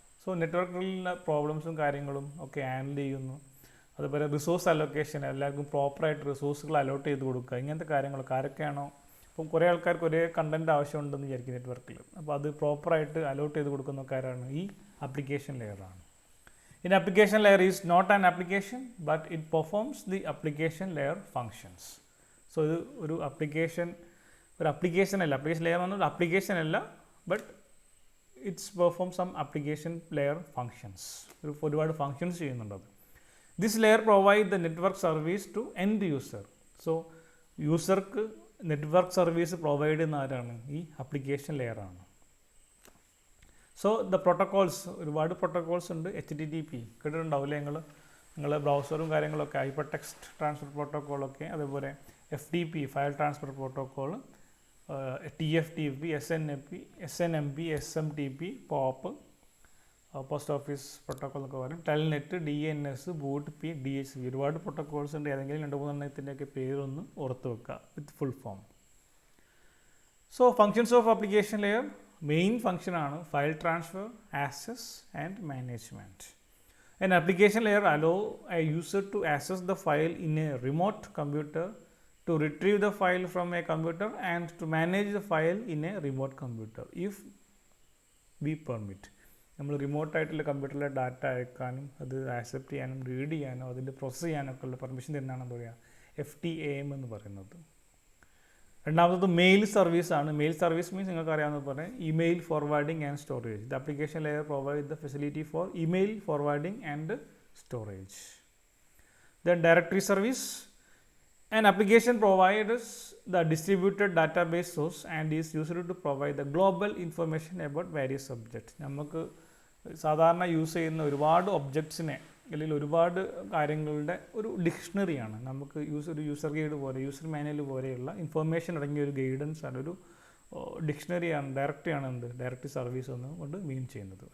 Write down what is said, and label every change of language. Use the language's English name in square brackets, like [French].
[Malayalam] So നെറ്റ്വർക്കിലുള്ള പ്രോബ്ലംസും കാര്യങ്ങളും ഒക്കെ handle ചെയ്യുന്നു. അതുപോലെ റിസോഴ്സ് അലോക്കേഷൻ, എല്ലാവർക്കും പ്രോപ്പറായിട്ട് റിസോഴ്സുകൾ അലോട്ട് ചെയ്ത് കൊടുക്കുക, ഇങ്ങനത്തെ കാര്യങ്ങളൊക്കെ ആരൊക്കെയാണോ, ഇപ്പം കുറേ ആൾക്കാർക്ക് ഒരേ കണ്ടൻറ്റ് ആവശ്യമുണ്ടെന്ന് വിചാരിക്കും നെറ്റ്വർക്കിൽ, അപ്പോൾ അത് പ്രോപ്പറായിട്ട് അലോട്ട് ചെയ്ത് കൊടുക്കുന്ന കാര്യമാണ് ഈ application ലെയറാണ്. [English] An application layer is not an application but it performs the application layer functions. So [Malayalam] ഇത് ഒരു [English] application അല്ല, application layer എന്ന് പറഞ്ഞാൽ application അല്ല, but it's perform some application layer functions. [Malayalam] ഒരുപാട് functions ചെയ്യുന്നുണ്ട് അത്. [English] This layer provide the network service to end user. [Malayalam] So യൂസർക്ക് network service provide ചെയ്യുന്ന ആരാണ്, ഈ ആപ്ലിക്കേഷൻ ലെയർ ആണ്. സോ ദ പ്രോട്ടോക്കോൾസ്, ഒരുപാട് പ്രോട്ടോക്കോൾസ് ഉണ്ട്. HTTP കേട്ടിട്ടുണ്ടാവില്ലേ നിങ്ങളെ ബ്രൗസറും കാര്യങ്ങളൊക്കെ, ഹൈപ്പർ ടെക്സ്റ്റ് ട്രാൻസ്ഫർ പ്രോട്ടോക്കോളൊക്കെ, അതേപോലെ FTP file transfer protocol, TFTP, SNMP, SMTP, POP, post office protocol എന്നൊക്കെ പറയും, Telnet, DNS, boot P, DHCP, ഒരുപാട് പ്രോട്ടോക്കോൾസ് ഉണ്ട്. ഏതെങ്കിലും 2-3 പേരൊന്ന് ഓർത്ത് വെക്കുക with full form. So functions of application layer, main ഫംഗ്ഷനാണ് file transfer, access and management. [English] An application layer allow a user to access the file in a remote computer, to retrieve the file from a computer and to manage the file in a remote computer if we permit. [Malayalam] നമ്മൾ റിമോട്ടായിട്ടുള്ള കമ്പ്യൂട്ടറിലെ data അയക്കാനും അത് accept ചെയ്യാനും read ചെയ്യാനോ അതിൻ്റെ process ചെയ്യാനൊക്കെ ഉള്ള permission തന്നെയാണ് എന്താ പറയുക FTAM എന്ന് പറയുന്നത്. രണ്ടാമത്തത് മെയിൽ സർവീസാണ്. മെയിൽ സർവീസ് മീൻസ് നിങ്ങൾക്ക് അറിയാവുന്ന പോലെ email forwarding and storage. [English] The application layer provide the facility for email forwarding and storage. Then directory service. An application provides the distributed database source and is used to provide the global information about various subjects. [Malayalam] നമുക്ക് സാധാരണ use ചെയ്യുന്ന ഒരുപാട് ഒബ്ജക്ട്സിനെ അല്ലെങ്കിൽ ഒരുപാട് കാര്യങ്ങളുടെ ഒരു ഡിക്ഷണറിയാണ്. നമുക്ക് ഒരു യൂസർ ഗൈഡ് പോലെ, യൂസർ മാനുവൽ പോലെയുള്ള ഇൻഫർമേഷൻ അടങ്ങിയ ഒരു ഗൈഡൻസ് ആണ്, ഒരു ഡിക്ഷണറിയാണ്, ഡയറക്ടറിയാണ് ഡയറക്ടറി സർവീസ് എന്ന് കൊണ്ട് മീൻ ചെയ്യുന്നത്.